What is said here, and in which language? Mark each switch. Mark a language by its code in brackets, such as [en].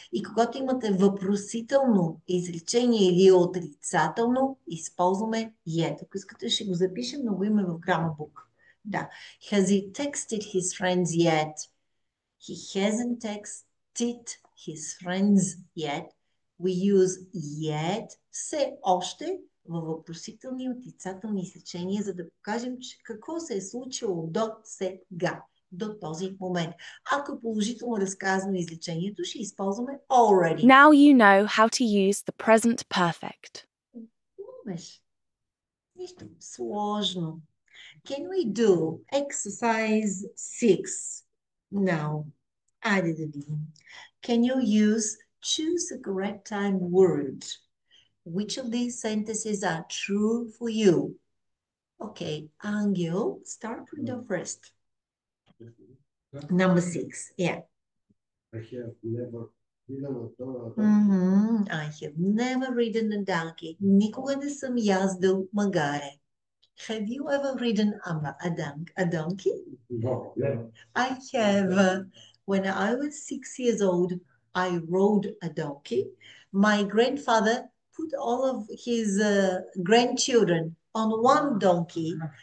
[bg] И когато имате въпросително изречение или отрицателно, използваме yet. Ако искате, ще го запишем, но го има в Grammar Да. [en] Has he texted his friends yet? He hasn't texted his friends yet. We use yet [bg] все още във въпросителни и отрицателни изречения, за да покажем какво се е случило до сега. До този момент. Ако е положително разказано изречението, ще използваме already. [en] Now you know how to use the present perfect. [bg] Нищо сложно. [en] Can we do exercise 6 now? [bg] Айде да видим. [en] Can you use choose a correct time word? Which of these sentences are true for you? Okay, Angel, start with the first. Number 6, yeah. I have never ridden a dog. I have never ridden a donkey. [bg] Никога не съм яздал магаре. [en] Have you ever ridden a donkey? No, never. I have. When I was 6 years old, I rode a donkey. My grandfather put all of his grandchildren on one donkey.